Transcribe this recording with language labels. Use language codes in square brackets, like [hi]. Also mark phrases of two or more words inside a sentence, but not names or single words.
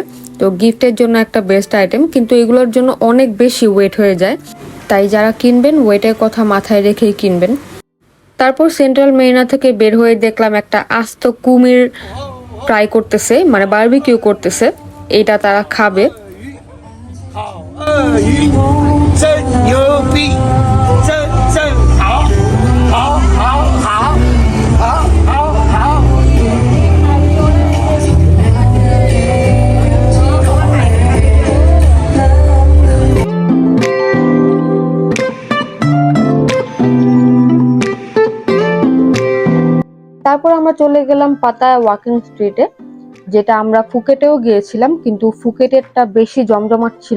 [bn] তো গিফটের জন্য একটা [en] best item, [bn] কিন্তু এগুলোর জন্য অনেক বেশি ওয়েট হয়ে যায়, তাই যারা কিনবেন ওয়েটের কথা মাথায় রেখেই কিনবেন। তারপর সেন্ট্রাল মেরিনা থেকে বের হয়ে দেখলাম একটা আস্ত কুমির ট্রাই করতেছে, মানে বারবিকিউ করতেছে। এটা তারা খাবে। [zh] 鳄鱼真牛逼，真好，好，好，好，好，好，好。 [bn] তারপর আমরা চলে গেলাম পাতায়া ওয়াকিং স্ট্রিটে, যেটা আমরা ফুকেটেও গিয়েছিলাম, কিন্তু ফুকেটেরটা বেশি জমজমাট ছিল।